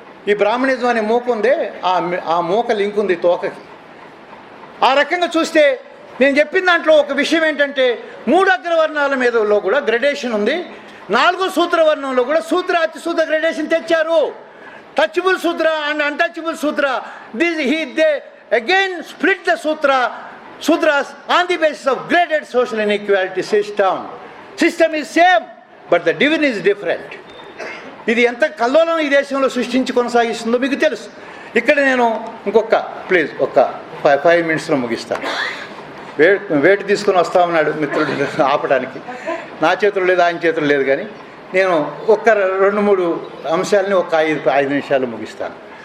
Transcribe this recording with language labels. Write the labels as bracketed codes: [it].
[te] ఈ బ్రాహ్మణిజం అనే మూక ఉంది, ఆ మూక లింక్ ఉంది తోకకి. ఆ రకంగా చూస్తే నేను చెప్పిన దాంట్లో ఒక విషయం ఏంటంటే, 3 అగ్రవర్ణాల మీదలో కూడా గ్రెడేషన్ ఉంది. 4వ సూత్ర వర్ణంలో కూడా సూత్ర అతి సూత్ర గ్రెడేషన్ తెచ్చారు. [en] Touchable sutra and untouchable sutra. They again split the sutras on the basis of graded social inequality system. System is same, but the division is different. [te] ఇది ఎంత కల్లోలం ఈ దేశంలో సృష్టించి కొనసాగిస్తుందో మీకు తెలుసు. ఇక్కడ నేను ప్లీజ్ ఒక 5 మినిట్స్లో ముగిస్తాను. వేటు తీసుకొని వస్తా ఉన్నాడు మిత్రుడు ఆపడానికి. నా చేతులు లేదు, ఆయన చేతులు లేదు, కానీ నేను 2-3 అంశాలని 5 నిమిషాలు ముగిస్తాను.